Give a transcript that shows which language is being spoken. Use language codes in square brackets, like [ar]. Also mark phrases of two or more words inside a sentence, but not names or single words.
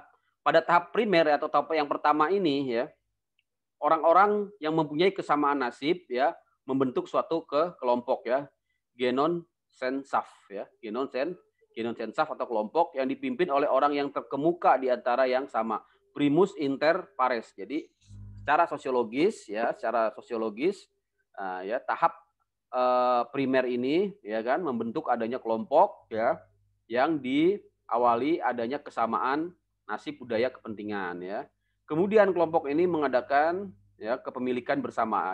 [id] Pada tahap primer atau tahap yang pertama ini ya, orang-orang yang mempunyai kesamaan nasib ya membentuk suatu kelompok ya, [de] genon sensaf [id] ya, [de] genon sensaf [id] atau kelompok yang dipimpin oleh orang yang terkemuka di antara yang sama, [la] primus inter pares. [id] Jadi secara sosiologis ya tahap primer ini ya kan membentuk adanya kelompok ya yang diawali adanya kesamaan nasib, budaya, kepentingan ya. Kemudian kelompok ini mengadakan ya, kepemilikan bersama.